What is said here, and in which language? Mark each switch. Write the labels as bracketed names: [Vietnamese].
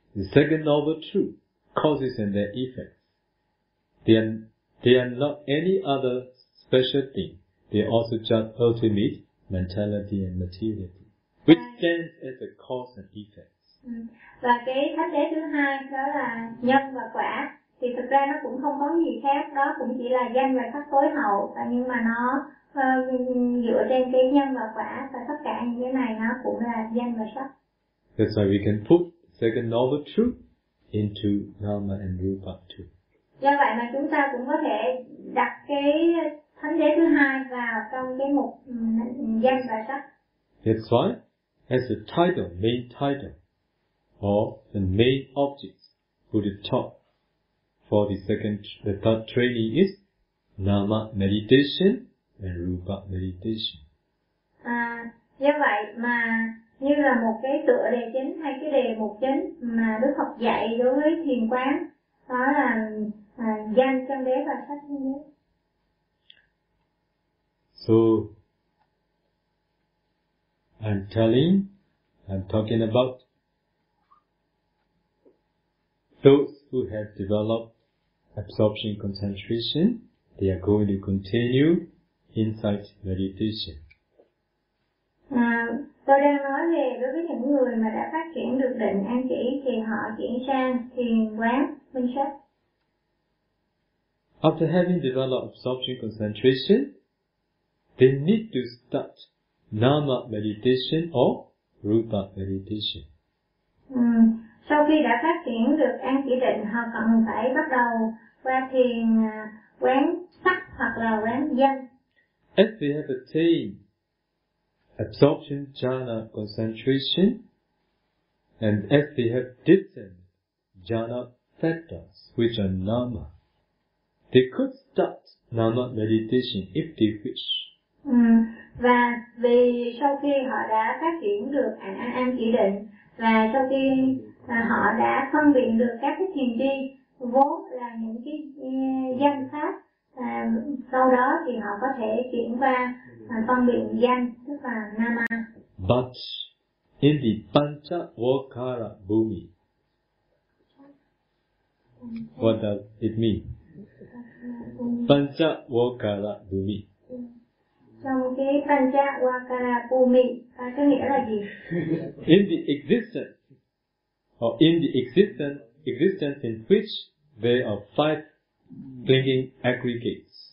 [English] The second noble truth, causes and their effects. They are not any other special thing. They are also just ultimate mentality and materiality, which stands as a cause and effect. [Vietnamese] Và cái thánh đế thứ hai đó là nhân và quả. Thì thực ra nó cũng không có gì khác, đó cũng chỉ là danh và sắc tối hậu. Nhưng mà nó dựa trên cái nhân và quả và tất cả những cái này nó cũng là danh và sắc. [English] That's why we can put second noble truth into nama and rupa too. [Vietnamese] Do vậy mà chúng ta cũng có thể đặt cái thánh đế thứ hai vào trong cái mục danh và sắc. [English] That's why, as the main title, or the main objects, Buddha taught for the third training is nama meditation and rupa meditation. [Vietnamese] Do vậy mà như là một cái tựa đề chính hay cái đề mục chính mà Đức Phật dạy đối với thiền quán đó là danh chân đế và sắc chân đế. [English] So I'm talking about those who have developed absorption concentration, they are going to continue insight meditation. [Vietnamese] Tôi đang nói về đối với những người mà đã phát triển được định an chỉ thì họ chuyển sang thiền quán minh sát. [English] After having developed absorption concentration, they need to start nama meditation or rupa meditation. [Vietnamese] Sau khi đã phát triển được an chỉ định, họ cần phải bắt đầu qua thiền quán sắc hoặc là quán danh. [English] If we have attained absorption jhana concentration, and if we have different jhana fetters, which are nama, they could start nama meditation if they wish. [Vietnamese] Và vì sau khi họ đã phát triển được an chỉ định, và sau khi họ đã phân biệt được các cái thiền tri vốn là những cái danh pháp, sau đó thì họ có thể chuyển qua phân biệt danh, tức là nama. [English] But in the Panchavakara Bhumi, what does it mean? Panchavakara Bhumi. [Vietnamese] Trong cái Panchavakara Bhumi, có nghĩa là gì? [English] In the existence, or in the existence in which there are five clinging aggregates.